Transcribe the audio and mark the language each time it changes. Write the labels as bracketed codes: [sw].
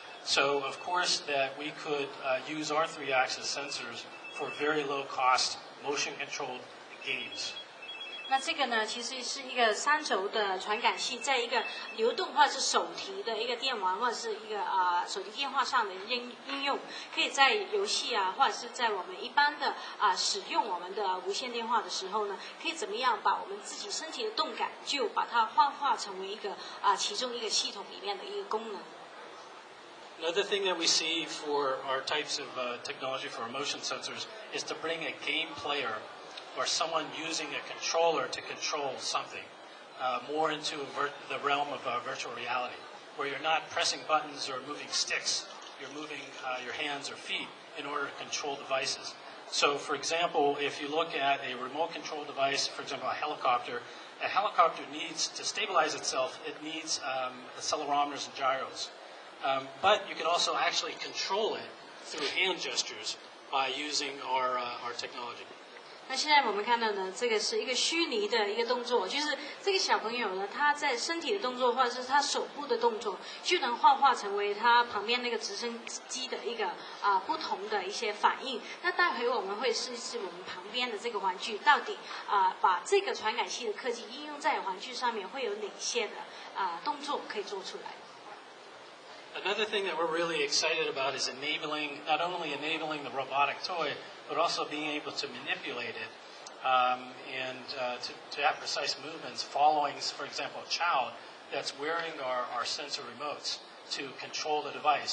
[en] So, of course, that we could use our 3-axis sensors for very low-cost, motion-controlled games. [zh] 那这个呢，其实是一个3轴的传感器，在一个流动或者是手提的一个电玩或者是一个手提电话上的应用，可以在游戏或者是在我们一般的使用我们的无线电话的时候呢，可以怎么样把我们自己身体的动感，就把它幻化成为一个其中一个系统里面的一个功能。 [en] Another thing that we see for our types of technology for our motion sensors is to bring a game player or someone using a controller to control something more into the realm of virtual reality, where you're not pressing buttons or moving sticks, you're moving your hands or feet in order to control devices. So, for example, if you look at a remote control device, for example, a helicopter needs to stabilize itself, it needs accelerometers and gyros. But you can also actually control it through hand gestures by using our technology. [zh] 那现在我们看到呢，这个是一个虚拟的一个动作，就是这个小朋友呢，他在身体的动作或者是他手部的动作，就能幻化成为他旁边那个直升机的一个不同的一些反应。那待会我们会试一试我们旁边的这个玩具，到底把这个传感器的科技应用在玩具上面，会有哪些的动作可以做出来。 [en] Another thing that we're really excited about is not only enabling the robotic toy, but also being able to manipulate it and to have precise movements following, for example, a child that's wearing our sensor remotes to control the device.